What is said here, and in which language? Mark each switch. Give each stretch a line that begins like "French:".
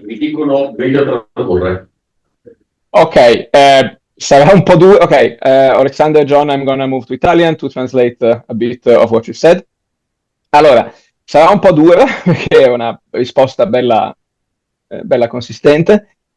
Italian: Mi dicono meglio tradurre. Ok, sarà un po' duro.
English: Ok, Alexander and John, I'm gonna move to Italian to translate a bit of what you said.
Italian: Allora, sarà un po' dura perché è una risposta bella consistente.